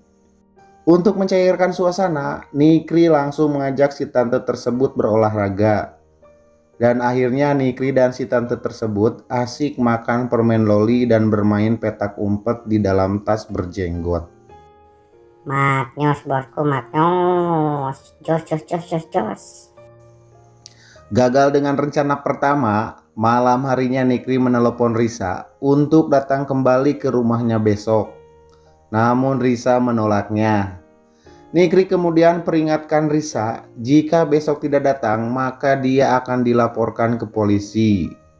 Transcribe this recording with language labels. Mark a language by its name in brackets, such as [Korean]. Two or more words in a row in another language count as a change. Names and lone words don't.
[Indonesian] Untuk mencairkan suasana, Nikri langsung mengajak si tante tersebut berolahraga. Dan akhirnya Nikri dan si tante tersebut asik makan permen loli dan bermain petak umpet di dalam tas berjenggot. Maknyos bosku, maknyos. [Javanese] Jos jos jos jos jos. [Indonesian] Gagal dengan rencana pertama, malam harinya Nikri menelepon Risa untuk datang kembali ke rumahnya besok. Namun Risa menolaknya. Nikri kemudian peringatkan Risa jika besok tidak datang maka dia akan dilaporkan ke polisi.